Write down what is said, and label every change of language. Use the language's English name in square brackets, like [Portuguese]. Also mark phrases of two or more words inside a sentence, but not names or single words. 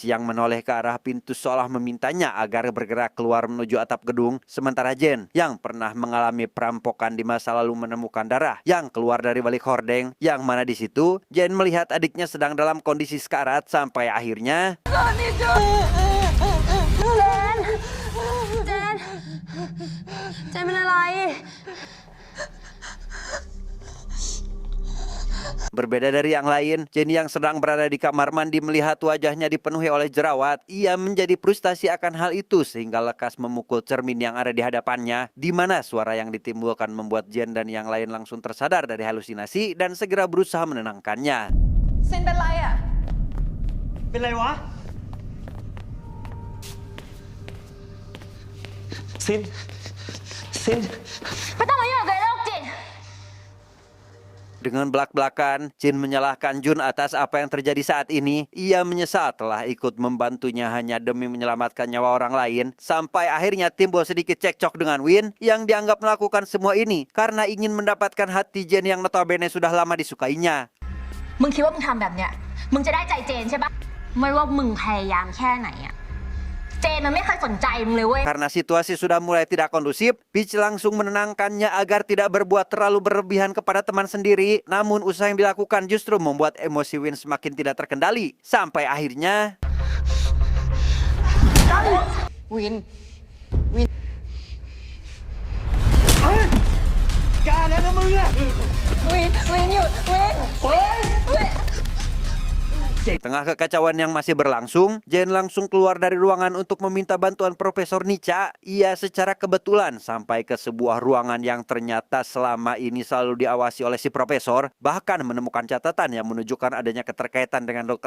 [Indonesian] yang menoleh ke arah pintu seolah memintanya agar bergerak keluar menuju atap gedung, sementara Jane yang pernah mengalami perampokan di masa lalu menemukan darah yang keluar dari balik hordeng, yang mana di situ Jane melihat adiknya sedang dalam kondisi sekarat sampai akhirnya [Thai] Jane เป็นอะไร [Indonesian] Berbeda dari yang lain, Jane yang sedang berada di kamar mandi melihat wajahnya dipenuhi oleh jerawat. Ia menjadi frustasi akan hal itu sehingga lekas memukul cermin yang ada di hadapannya, di mana suara yang ditimbulkan membuat Jane dan yang lain langsung tersadar dari halusinasi dan segera berusaha menenangkannya. [Thai] เซนเป็นไรอ่ะ เป็นไรวะ ซิน ไม่ต้องมายุ่งกับโรคจิต [Indonesian] Dengan belak-belakan, Jin menyalahkan Jun atas apa yang terjadi saat ini. Ia menyesal telah ikut membantunya hanya demi menyelamatkan nyawa orang lain. Sampai akhirnya timbul sedikit cekcok dengan Win yang dianggap melakukan semua ini karena ingin mendapatkan hati Jin yang notabene sudah lama disukainya. [Thai] มึงคิดว่ามึงทำแบบเนี้ยมึงจะได้ใจเจนใช่ปะไม่ว่ามึงพยายามแค่ไหนอะเจนมันไม่เคยสนใจมึงเลยเว้ย [Indonesian] Karena situasi sudah mulai tidak kondusif, Peach langsung menenangkannya agar tidak berbuat terlalu berlebihan kepada teman sendiri. Namun usaha yang dilakukan justru membuat emosi Win semakin tidak terkendali. Sampai akhirnya... [Thai] Win หยุด [Indonesian] Di tengah kekacauan yang masih berlangsung, Jen langsung keluar dari ruangan untuk meminta bantuan Profesor Nica. Ia secara kebetulan sampai ke sebuah ruangan yang ternyata selama ini selalu diawasi oleh si Profesor, bahkan menemukan catatan yang menunjukkan adanya keterkaitan dengan Dr.